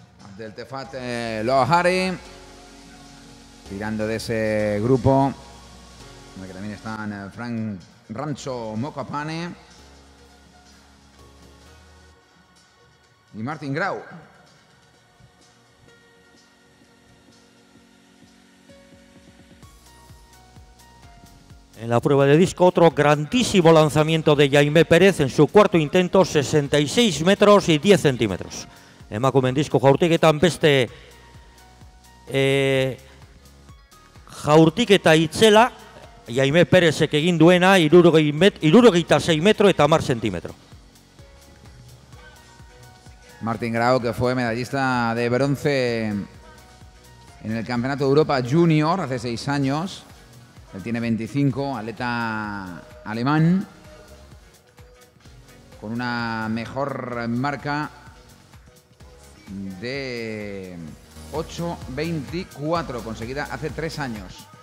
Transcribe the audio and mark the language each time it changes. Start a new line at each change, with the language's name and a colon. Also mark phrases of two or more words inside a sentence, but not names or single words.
Spanish: del Tefat Lohari, tirando de ese grupo, en el que también están Frank Rancho Mokapane y Martin Grau. En la prueba de disco, otro grandísimo lanzamiento de Jaime Pérez en su cuarto intento, 66 metros y 10 centímetros.
Basque: Emakumeen disko jaurtiketan beste jaurtiketa itzela, Jaime Pérezek egin duena, 76 metro eta 10 centímetro.
Spanish: Martin Grau, que fue medallista de bronce en el Campeonato de Europa Junior hace 6 años. Él tiene 25, atleta alemán, con una mejor marca de 8.24, conseguida hace 3 años.